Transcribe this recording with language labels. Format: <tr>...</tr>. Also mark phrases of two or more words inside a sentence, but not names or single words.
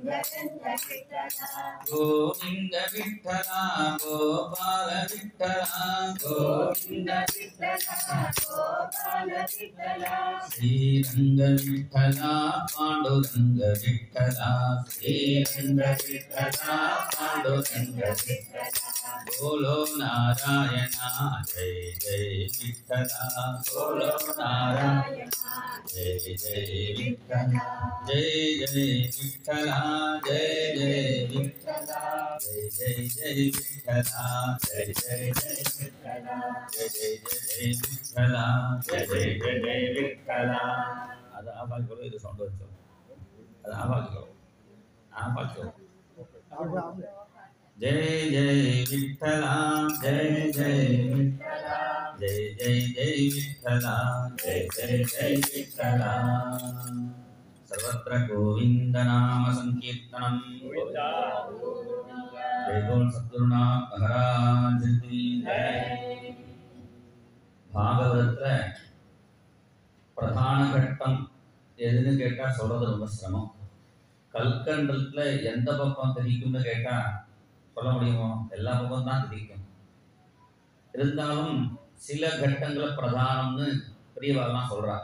<hi>रंग विठ्ठला गोविंद विठ्ठला गोपाल विठ्ठला गोविंद विठ्ठला गोपाल विठ्ठला श्रीरंग विठ्ठला पांडुरंग विठ्ठला श्रीरंग विठ्ठला पांडुरंग विठ्ठला बोलो नारायणा जय जय विठ्ठला बोलो नारायणा जय जय विठ्ठला जय जय विठ्ठला जय जय विठ्ठला जय जय जय विठ्ठला जय जय जय विठ्ठला जय जय जय विठ्ठला जय जय जय विठ्ठला</hi> <ta>அது ஆபாக்கியோ இது சவுண்ட் வச்சோ அது ஆபாக்கியோ</ta> <hi>जय जय विठ्ठला जय जय विठ्ठला जय जय जय विठ्ठला जय जय जय विठ्ठला सर्वत्र गोविंद नाम संकीर्तनम जय बोल सद्गुरुनाथ महाराज की जय</hi> <ta>भागवतத்துல பிரதான கட்டம் எதுன்னு கேட்டா சொல்றது ரொம்ப சிரமம். கல்கண்டத்துல எந்த பக்கம் தெரிக்கும்னு கேட்டா சொல்ல முடியுமோ? எல்லா பக்கம் தான் தெரிக்கும். இருந்தாலும் சில கட்டங்களை பிரதானம்னு பெரியவாள்லாம் சொல்றார்.</ta>